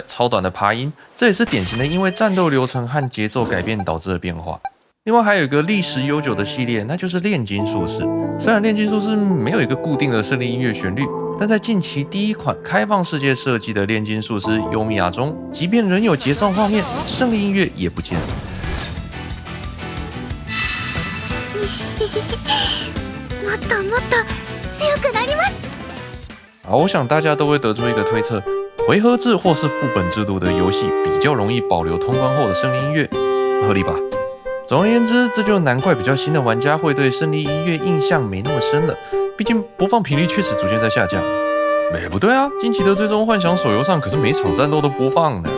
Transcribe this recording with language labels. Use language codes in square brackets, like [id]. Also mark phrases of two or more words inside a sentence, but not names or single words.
[zh] 超短的爬音，这也是典型的因为战斗流程和节奏改变导致的变化。另外还有一个历史悠久的系列，那就是炼金术士。虽然炼金术士没有一个固定的胜利音乐旋律，但在近期第一款开放世界设计的炼金术师优米亚中，即便仍有结算画面，胜利音乐也不见了。 [ja] もっともっと強くなります。 [zh] 好，我想大家都会得出一个推测：回合制或是副本制度的游戏比较容易保留通关后的胜利音乐，合理吧？总而言之，这就难怪比较新的玩家会对胜利音乐印象没那么深了。毕竟播放频率确实逐渐在下降。不对啊，近期的最终幻想手游上可是每场战斗都播放的。